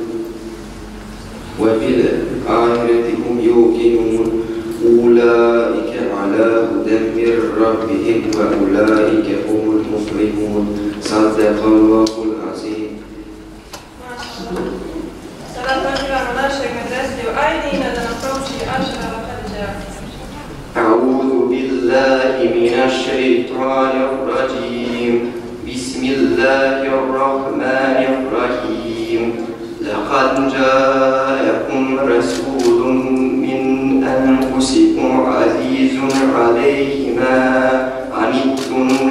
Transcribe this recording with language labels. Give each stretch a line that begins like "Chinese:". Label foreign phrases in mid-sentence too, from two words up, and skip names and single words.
Arabic: وبالآخرة هم يوقنون أولئك على هدى من ربهم وأولئك هم المفلحون صدق الله العظيم.
Bosnian: Sada pozivamo našeg Medresiju Ajdina da nam prouči Ašra Al-Hadža.
Arabic: أعوذ بالله من الشيطان الرجيم بسم الله الرحمن الرحيم لقد جاءكم رسول من أنفسكم عزيز عليه ما عنتم